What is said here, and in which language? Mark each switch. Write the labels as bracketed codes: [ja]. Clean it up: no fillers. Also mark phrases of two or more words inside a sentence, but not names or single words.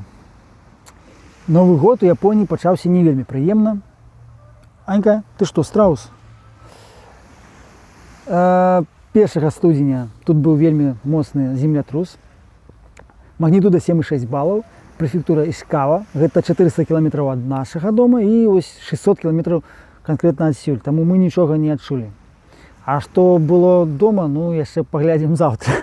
[uk] Новий год у Японії почався не вельми приємно. Анька, ти що, страус? [be] 1 студзеня тут быў вельмі моцны землятрус. Магнітуда 7,6 балаў, прэфектура Ішкава, гэта 400 кіламетраў ад нашага дома і ось 600 кіламетраў канкрэтна адсюль, таму мы нічога не адчулі. А што было дома, ну яшчэ паглядзім заўтра.